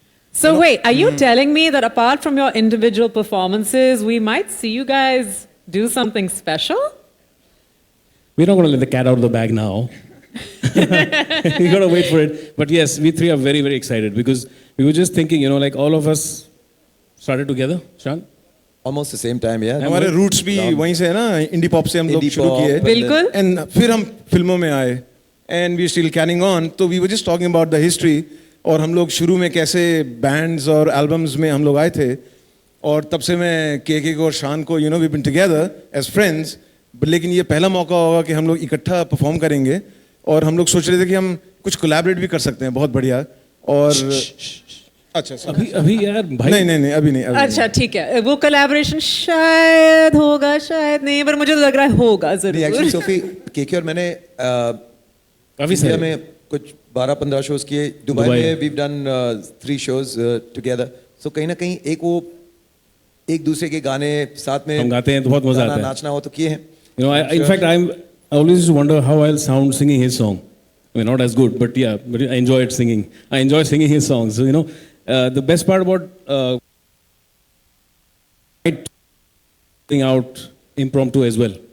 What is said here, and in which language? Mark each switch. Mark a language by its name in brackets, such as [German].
[English] So wait, are you telling me that apart from your individual performances, we might see you guys do something special? We're not going to let the cat out of the bag now. We got to wait for it. But yes, we three are very, very excited because we were just thinking, you know, like all of us started together. Shan? Almost the same time, yeah. [Hindi] हमारे roots भी वहीं से है ना, indie pop से हम लोग शुरू किए. बिल्कुल. [English] And [Hindi] फिर हम फिल्मों में आए. [English] And we still carrying on. So we were just talking about the history. [Hindi] और हम लोग शुरू में कैसे बैंड्स और एल्बम्स में हम लोग आए थे और तब से मैं के को और शान को [English] you know we been together as friends [Hindi] लेकिन ये पहला मौका होगा कि हम लोग इकट्ठा परफॉर्म करेंगे और हम लोग सोच रहे थे कि हम कुछ कोलैबोरेट भी कर सकते हैं बहुत बढ़िया और अच्छा अभी यार भाई नहीं अभी नहीं अच्छा ठीक है वो कोलैबोरेशन शायद होगा शायद नहीं पर मुझे तो लग रहा है होगा जरूर एक्चुअली सोफी के और मैंने इंडिया में कुछ 12-15 शोज किए दुबई में [English] we've done 3 shows together so [Hindi] कहीं ना कहीं एक दूसरे के गाने साथ में हम गाते हैं तो बहुत मजा आता है नाचना हो तो किए हैं [English] you know in fact I always wonder how I'll sound singing his song I mean not as good but yeah but I enjoyed singing I enjoy singing his songs so you know the best part about out impromptu as well.